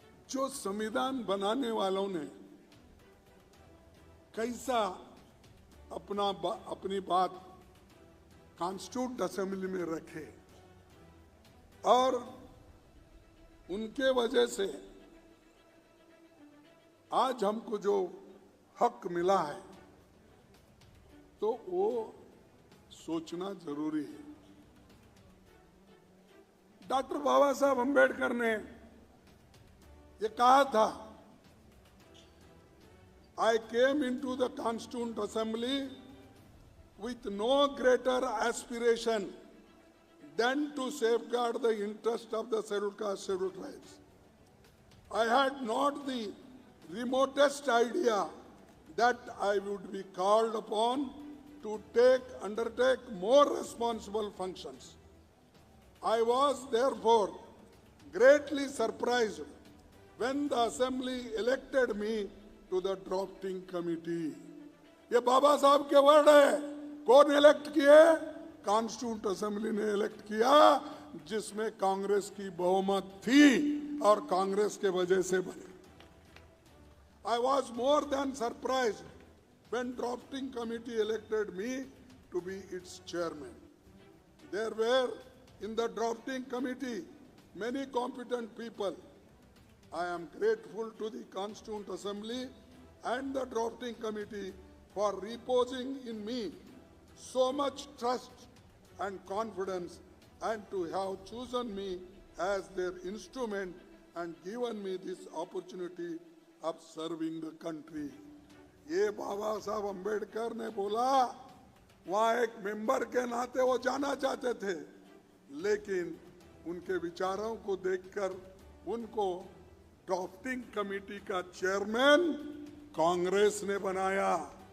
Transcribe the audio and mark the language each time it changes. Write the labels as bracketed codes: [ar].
[hi] जो संविधान बनाने वालों ने कैसा अपनी बात कॉन्स्टिट्यूट असेंबली में रखे, और उनके वजह से आज हमको जो हक मिला है, तो वो सोचना जरूरी है। डॉक्टर बाबा साहब अंबेडकर ने ये कहा था, [en] I came into the Constituent Assembly with no greater aspiration than to safeguard the interest of the scheduled caste, scheduled tribes. I had not the remotest idea that I would be called upon to undertake more responsible functions. I was therefore greatly surprised when the Assembly elected me to the drafting committee. [hi] ये बाबा साहब के word है। कौन elect किए? Constituent assembly ने elect किया, जिसमें कांग्रेस की बहुमत थी और कांग्रेस के वजह से बने। [en] I was more than surprised when drafting committee elected me to be its chairman. There were in the drafting committee many competent people. I am grateful to the Constituent Assembly and the drafting committee for reposing in me so much trust and confidence, and to have chosen me as their instrument and given me this opportunity of serving the country. [hi] ये बाबा साहब अंबेडकर ने बोला, वहाँ एक member के नाते वो जाना चाहते थे, लेकिन उनके विचारों को देखकर उनको ड्राफ्टिंग कमेटी का चेयरमैन कांग्रेस ने बनाया।